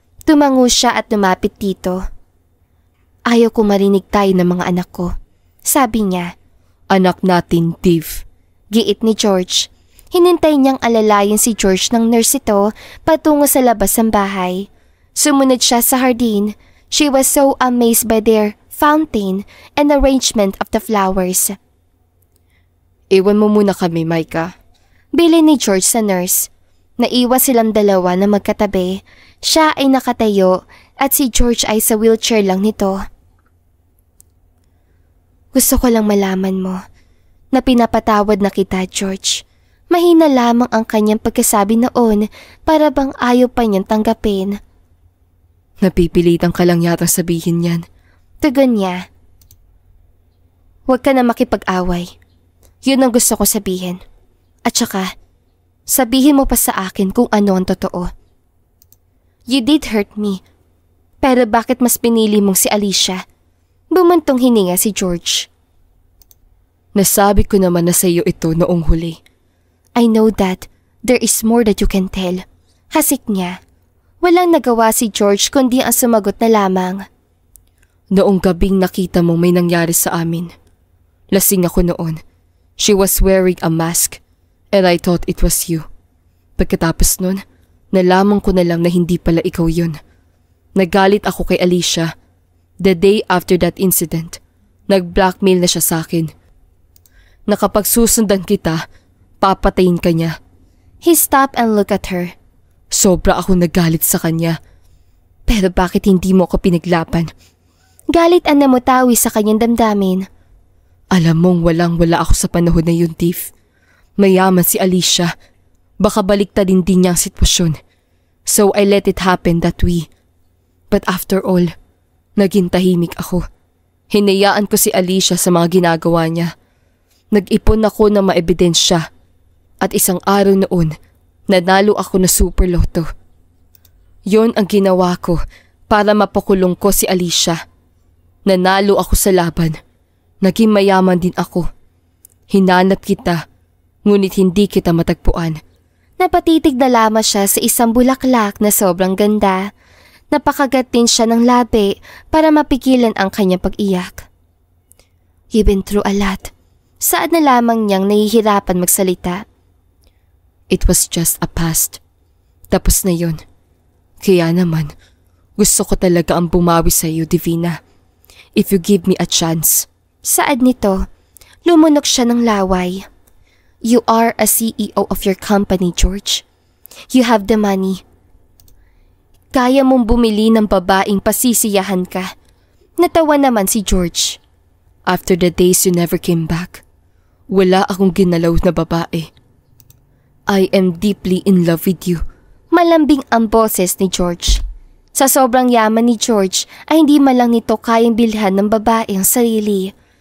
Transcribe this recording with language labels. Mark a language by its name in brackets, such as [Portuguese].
[Filipino] Tumango siya at lumapit dito. Ayaw ko marinig tayo ng mga anak ko. Sabi niya. Anak natin, Dave. Giit ni George. Hinintay niyang alalayan si George ng nurse ito patungo sa labas ng bahay. Sumunod siya sa hardin. [English] She was so amazed by their fountain and arrangement of the flowers. [Filipino] Iwan mo muna kami, Micah. Bilin ni George sa nurse. Naiwas silang dalawa na magkatabi. Siya ay nakatayo at si George ay sa wheelchair lang nito. Gusto ko lang malaman mo na pinapatawad na kita, George. Mahina lamang ang kanyang pagkasabi noon para bang ayaw pa niyang tanggapin. Napipilitan ka lang yata sabihin yan. Tugon niya. Huwag ka na makipag-away. Yun ang gusto ko sabihin. At saka, sabihin mo pa sa akin kung ano ang totoo. [English] You did hurt me. [Filipino] Pero bakit mas pinili mong si Alicia? Bumuntong hininga si George. Nasabi ko naman na sa iyo ito noong huli. [English] I know that there is more that you can tell. [Filipino] Hasik niya. Walang nagawa si George kundi ang sumagot na lamang. Noong gabing nakita mong may nangyari sa amin. Lasing ako noon. [English] She was wearing a mask and I thought it was you. [Filipino] Pagkatapos nun, nalaman ko na lang na hindi pala ikaw yun. Nagalit ako kay Alicia. [English] The day after that incident, [Filipino] nag-blackmail na siya sa akin. Nakapagsusundan kita, papatayin ka niya. [English] He stopped and looked at her. [Filipino] Sobra ako nagalit sa kanya. Pero bakit hindi mo ako pinaglaban? Galit ang namutawi sa kanyang damdamin. Alam mong walang-wala ako sa panahon na yun, Tiff. Mayaman si Alicia. Baka baliktadin din niya ang sitwasyon. [English] So I let it happen that way. But after all, [Filipino] naging tahimik ako. Hinayaan ko si Alicia sa mga ginagawa niya. Nag-ipon ako ng maebidensya. At isang araw noon, nanalo ako na super loto. Yon ang ginawa ko para mapakulong ko si Alicia. Nanalo ako sa laban. Naging mayaman din ako. Hinanap kita, ngunit hindi kita matagpuan. Napatitig na lamang siya sa isang bulaklak na sobrang ganda. Napakagat din siya ng labi para mapigilan ang kanyang pag-iyak. [English] You've been through a lot. [Filipino] Saan na lamang niyang nahihirapan magsalita. [English] It was just a past. [Filipino] Tapos na yun. Kaya naman, gusto ko talaga ang bumawi sa iyo, Divina. [English] If you give me a chance. [Filipino] Saad nito, lumunok siya ng laway. [English] You are a CEO of your company, George. You have the money. [Filipino] Kaya mong bumili ng babaeng pasisiyahan ka. Natawa naman si George. [English] After the days you never came back, [Filipino] wala akong ginalaw na babae. [English] I am deeply in love with you. [Filipino] Malambing ang boses ni George. Sa sobrang yaman ni George ay hindi man lang nito kayang bilhan ng babae ang sarili.